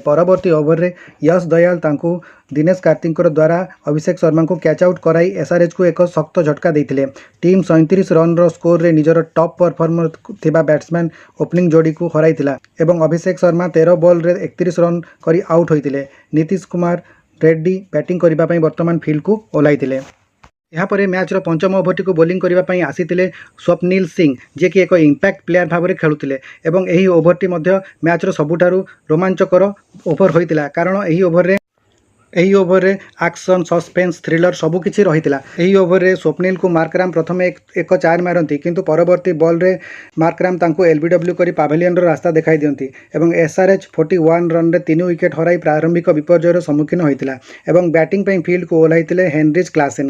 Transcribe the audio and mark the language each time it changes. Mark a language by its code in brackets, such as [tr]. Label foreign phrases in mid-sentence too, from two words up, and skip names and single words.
[or] ପରବର୍ତ୍ତୀ ଓଭର ରେ ଯଶ ଦୟାଲ ତାଙ୍କୁ ଦିନେଶ କାର୍ତ୍ତିକ ଦ୍ୱାରା ଅଭିଷେକ ଶର୍ମା କୁ [en] catch out [or] କରାଇ SRH କୁ ଏକ ଶକ୍ତ ଝଟକା ଦେଇଥିଲେ। ଟିମ୍ 37 ରନ୍ ର ସ୍କୋର ରେ ନିଜର [en] top performer [or] ଥିବା ବ୍ୟାଟ୍ସମ୍ୟାନ ଓପନିଂ ଯୋଡ଼ି କୁ ହରାଇଥିଲା ଏବଂ ଅଭିଷେକ ଶର୍ମା 13 ବଲ୍ ରେ 31 ରନ୍ କରି ଆଉଟ୍ ହୋଇଥିଲେ। ନୀତୀଶ କୁମାର ରେଡ୍ଡୀ ବ୍ୟାଟିଂ କରିବା ପାଇଁ ବର୍ତ୍ତମାନ ଫିଲ୍ଡ କୁ ଓହ୍ଲାଇଥିଲେ। ଏହାପରେ ମ୍ୟାଚ୍ର ପଞ୍ଚମ ଓଭରଟିକୁ ବୋଲିଂ କରିବା ପାଇଁ ଆସିଥିଲେ ସ୍ୱପ୍ନିଲ ସିଂ, ଯିଏକି ଏକ [en] impact player [or] ଭାବରେ ଖେଳୁଥିଲେ ଏବଂ ଏହି ଓଭରଟି ମଧ୍ୟ ମ୍ୟାଚ୍ର ସବୁଠାରୁ ରୋମାଞ୍ଚକର ଓଭର ହୋଇଥିଲା, କାରଣ ଏହି ଓଭରରେ [en] action, suspense, thriller [or] ସବୁକିଛି ରହିଥିଲା। ଏହି ଓଭରରେ ସ୍ୱପ୍ନିଲକୁ ମାର୍କରାମ ପ୍ରଥମେ ଏକ 4 ମାରନ୍ତି, କିନ୍ତୁ ପରବର୍ତ୍ତୀ ବଲ୍ରେ ମାର୍କରାମ ତାଙ୍କୁ LBW କରି ପାଭିଲିୟନର ରାସ୍ତା ଦେଖାଇ ଦିଅନ୍ତି ଏବଂ SRH 41 ରନରେ 3 ୱିକେଟ୍ ହରାଇ ପ୍ରାରମ୍ଭିକ ବିପର୍ଯ୍ୟୟର ସମ୍ମୁଖୀନ ହୋଇଥିଲା ଏବଂ ବ୍ୟାଟିଂ ପାଇଁ ଫିଲ୍ଡକୁ ଓହ୍ଲାଇଥିଲେ ହେନରିଚ୍ କ୍ଲାସେନ୍।